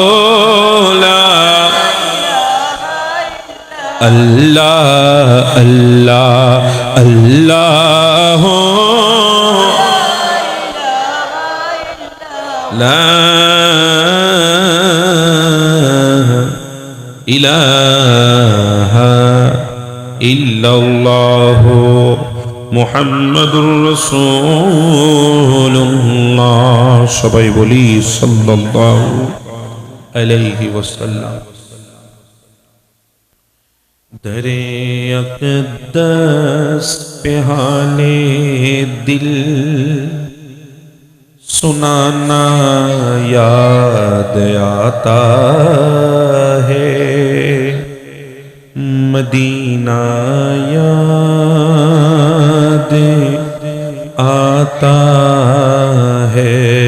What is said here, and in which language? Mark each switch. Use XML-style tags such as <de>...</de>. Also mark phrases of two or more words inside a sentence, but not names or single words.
<ar>الله الله الله لا إله إلا الله محمد رسول الله.</ar> <bn>সবাই বলি</bn> <ar>صلى الله عليه وسلم.</ar> <ur>درے اقدس پہ حال دل سنانا یاد آتا ہے، مدینہ یاد آتا ہے،</ur>